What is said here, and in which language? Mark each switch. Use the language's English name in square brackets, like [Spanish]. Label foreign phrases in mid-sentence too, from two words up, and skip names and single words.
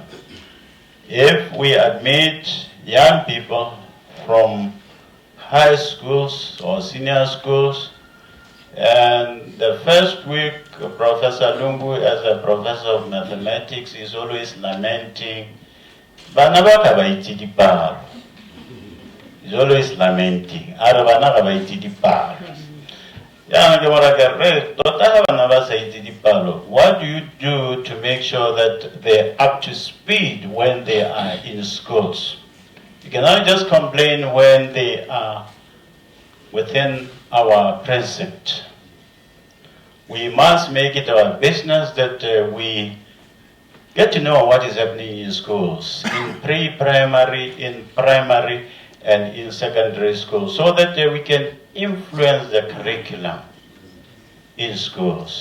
[English] If we admit young people from high schools or senior schools, and the first week Professor Lungu as a professor of mathematics is always lamenting [Tswana] bana ba ka ba itse dipalo. [English] He's always lamenting [Tswana] are bana ka ba itse dipalo. Ya ke mara ke re tota ha bana ba sa itse dipalo. [English] What do you do to make sure that they're up to speed when they are in schools? You cannot just complain when they are within our precinct. We must make it our business that we get to know what is happening in schools, in pre-primary, in primary, and in secondary school, so that we can influence the curriculum in schools.